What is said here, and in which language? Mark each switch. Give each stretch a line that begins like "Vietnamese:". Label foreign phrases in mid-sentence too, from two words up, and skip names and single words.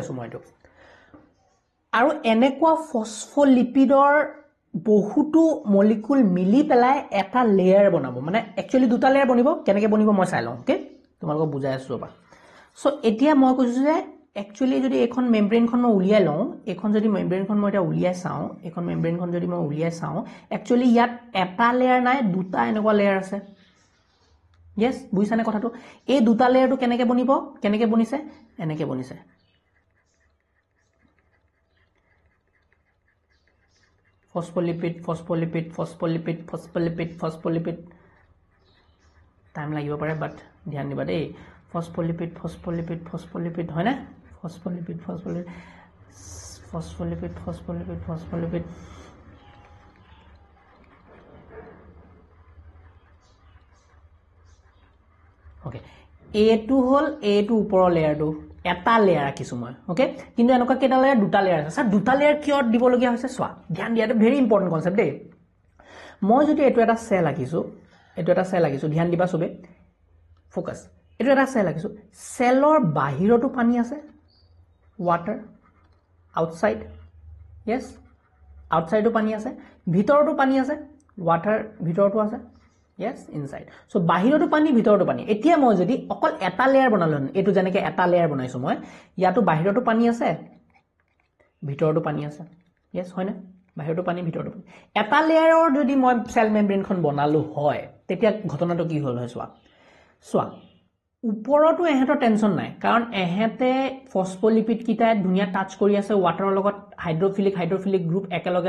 Assamese: আছো মই এটো আৰু এনেকুৱা ফসফোলিপিডৰ বহুতো মলিকুল মিলি পেলাই এটা লেয়াৰ বনাব মানে একচুয়ালি দুটা লেয়াৰ বনিব কেনেকৈ বনিব মই চাই লওঁ ওকে তোমালোকক বুজাই আছো ৰবা সো এতিয়া মই কৈছো যে একচুয়ালি যদি এখন মেমব্ৰেনখন মই উলিয়াই লওঁ এখন যদি মেমব্ৰেনখন মই এটা উলিয়াই চাওঁ এখন মেমব্ৰেনখন যদি মই উলিয়াই চাওঁ একচুয়ালি ইয়াত এটা লেয়াৰ নাই দুটা এনেকুৱা লেয়াৰ আছে yes বুইছানে কথাটো এই দুটা লেয়াৰটো কেনেকৈ বনিছে এনেকৈ বনিছে ফসফোলিপিড টাইম লাগিব পাৰে বাট ধ্যান দিবা দেই ফসফোলিপিড হয় না ফসফোলিপিড ওকে এটো হল এটো ওপৰৰ লেয়াৰটো এটা লেয়াৰ ৰাখিছো মই ওকে কিন্তু এনেকুৱা কেটা লেয়াৰ দুটা লেয়াৰ আছে স্যাৰ দুটা লেয়াৰ কিয় দিব লগিয়া হৈছে সোৱা ধ্যান দিয়াটো
English: very important concept
Assamese: দেই মই যদি এটো এটা সেল ৰাখিছো ধ্যান দিবা সবে ফোকাস এটো এটা সেল ৰাখিছো সেলৰ বাহিৰটো পানী আছে
English: water outside
Assamese: yes আউটসাইডো পানী আছে ভিতৰটো পানী আছে ওয়াটাৰ ভিতৰটো আছে
English: yes inside so
Assamese: বাহিৰটো পানী ভিতৰটো পানী এতিয়া মই যদি অকল এটা লেয়াৰ বনালন এটো যেনেকৈ এটা লেয়াৰ বনাইছো মই ইয়াটো বাহিৰটো পানী আছে ভিতৰটো পানী আছে yes হয় না বাহিৰটো পানী ভিতৰটো পানী এটা লেয়াৰৰ যদি মই সেল মেমব্ৰেনখন বনালো হয় তেতিয়া ঘটনাটো কি হ'ল হয় সোৱা ওপৰটো এহেতৰ টেনশন নাই কাৰণ এহেতে ফসফোলিপিড কিটা ধুনিয়া টাচ কৰি আছে ওয়াটাৰৰ লগত
English: hydrophilic group
Assamese: একেলগে